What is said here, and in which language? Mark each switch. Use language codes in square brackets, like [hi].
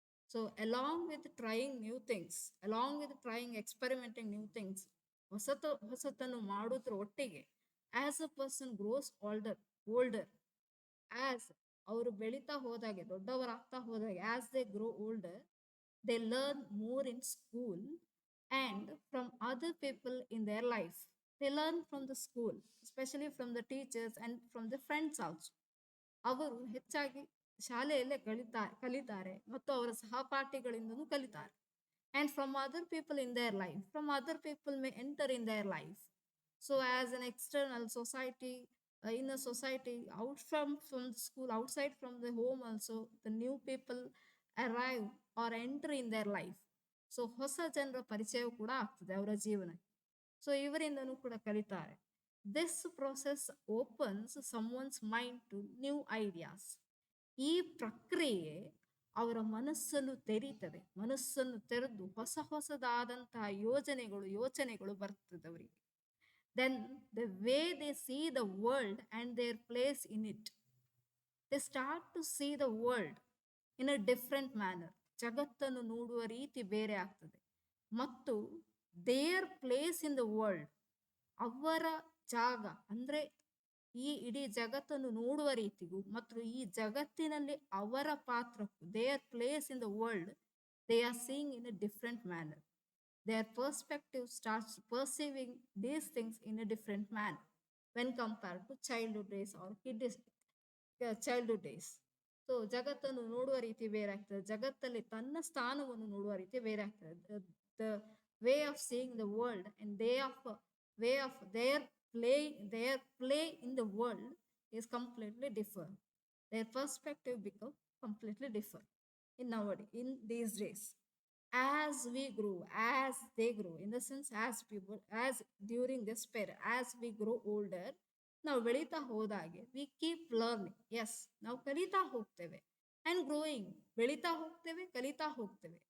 [en] so along with trying new things, along with trying experimenting new things, [kn] ಹೊಸತನ್ನು ಮಾಡೋದ್ರ ಒಟ್ಟಿಗೆ, [en] as a person grows older, as [kn] ಅವರು ಬೆಳೀತಾ ಹೋದಾಗೆ, ದೊಡ್ಡವರಾಗ್ತಾ ಹೋದಾಗೆ, [en] As they grow older, they learn more in school and from other people in their life. They learn from the school, especially from the teachers and from the friends also. [kn] ಅವರು ಹೆಚ್ಚಾಗಿ ಶಾಲೆಯಲ್ಲೇ ಕಲಿತಾರೆ ಮತ್ತು ಅವರ ಸಹಪಾಠಿಗಳಿಂದನೂ ಕಲಿತಾರೆ. [en] And from other people in their life, from other people may enter in their life. So as an external society, in a society, out from the school, outside from the home also, the new people arrive or enter in their life. [kn] So ಹೊಸ ಜನರ ಪರಿಚಯ ಕೂಡ ಆಗ್ತದೆ ಅವರ ಜೀವನಕ್ಕೆ. So ಇವರಿಂದನೂ ಕೂಡ ಕಲಿತಾರೆ. [en] This process opens someone's mind to new ideas. [kn] ಈ ಪ್ರಕ್ರಿಯೆ ಅವರ ಮನಸ್ಸನ್ನು ತೆರೀತದೆ. ಮನಸ್ಸನ್ನು ತೆರೆದು ಹೊಸದಾದಂತಹ ಯೋಚನೆಗಳು ಬರ್ತದೆ ಅವರಿಗೆ. [en] Then the way they see the world and their place in it, they start to see the world in a different manner. [kn] ಜಗತ್ತನ್ನು ನೋಡುವ ರೀತಿ ಬೇರೆ ಆಗ್ತದೆ. ಮತ್ತು [en] their place in the world, [kn] ಅವರ ಜಾಗ ಅಂದ್ರೆ ಈ ಇಡೀ ಜಗತ್ತನ್ನು ನೋಡುವ ರೀತಿಗೂ ಮತ್ತು ಈ ಜಗತ್ತಿನಲ್ಲಿ ಅವರ ಪಾತ್ರಕ್ಕೂ, there place in the world, [en] they are seeing in a different manner. Their perspective starts perceiving these things in a different manner when compared to childhood days or childhood days. [kn] So ಜಗತ್ತನ್ನು ನೋಡುವ ರೀತಿ ಬೇರೆ ಆಗ್ತದೆ, ಜಗತ್ತಲ್ಲಿ ತನ್ನ ಸ್ಥಾನವನ್ನು ನೋಡುವ ರೀತಿ ಬೇರೆ ಆಗ್ತದೆ. [en] The way of seeing the world and way of their play in the world is completely different. Their perspective become completely different in these days. As we grow, as they grow, in the sense as people, as during this period, as we grow older, [kn] ನಾವು ಬೆಳೀತಾ ಹೋದಾಗೆ [en] We keep learning. [kn] S, ನಾವು ಕಲಿತಾ ಹೋಗ್ತೇವೆ. [en] and growing, [kn] ಬೆಳೀತಾ ಹೋಗ್ತೇವೆ, ಕಲಿತಾ ಹೋಗ್ತೇವೆ.